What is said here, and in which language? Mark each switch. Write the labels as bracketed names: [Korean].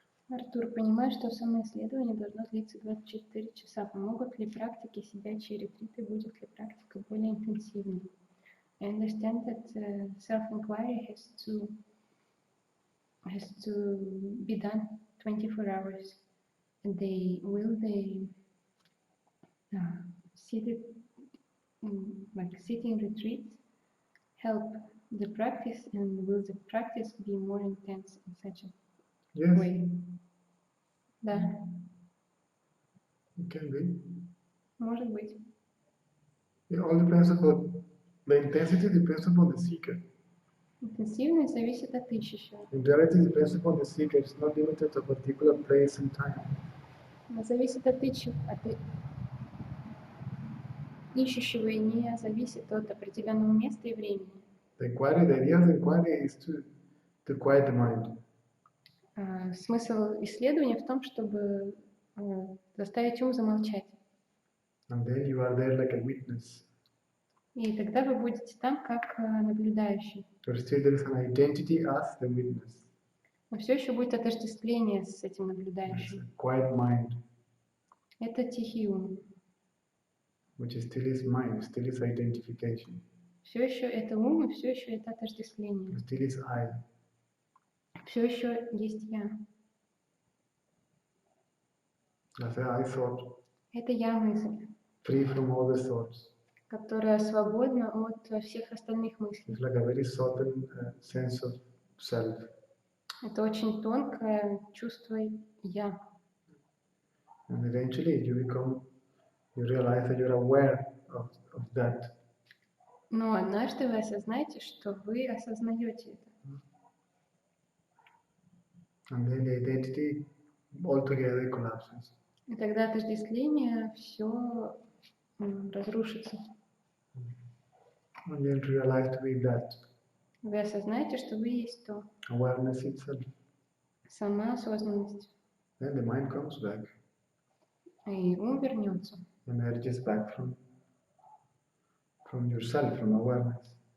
[Russian] Артур, понимаю, что самоисследование должно длиться 24 часа. Помогут ли практики сидячие ретриты, будет ли практика более интенсивной? [English] I understand that self-inquiry has to be done 24 hours a day. Will they seated like sitting retreats help the practice, and will the practice be more intense in such a Yes, way? Да, it can be. [Russian] может быть. [English] It all depends upon the intensity depends upon the seeker. [Russian] Интенсивность зависит от ищущего. [English] In reality, depends upon the seeker. It's not limited to a particular place and time. [Russian] Она зависит от ищущего и не зависит от определенного места и времени. [English] The inquiry, the idea of the inquiry is to quiet the mind. [Russian] Смысл исследования в том, чтобы заставить ум замолчать. [English] And then you are there like a witness. [Russian] И тогда вы будете там как наблюдающий. [English] But still there is an identity as the witness. [Russian] Но все еще будет отождествление с этим [English] It's [Russian] наблюдающим. [English] a quiet mind, [Russian] Это тихий ум. [English] which still is mind, still is identification. [Russian] Все еще это ум, и все еще это отождествление. [English] Still is I. [Russian] Все еще есть я. [English] That's a I thought, [Russian] Это я мысль, [English] free from all the thoughts. [Russian] которая свободна от всех остальных мыслей. [English] It's like a very subtle sense of self. [Russian] Это очень тонкое чувство я. [English] And eventually you realize that you're aware of that. [Russian] Но однажды вы осознаете, что вы осознаете это. [English] And then the identity altogether collapses. [Russian] И тогда отождествление все разрушится. [English] And then realize to be that. [Russian] Вы осознаете, что вы есть то. [English] Awareness itself. [Russian] Сама осознанность. [English] Then the mind comes back, [Russian] И ум вернется. [English] emerges back from yourself, from awareness.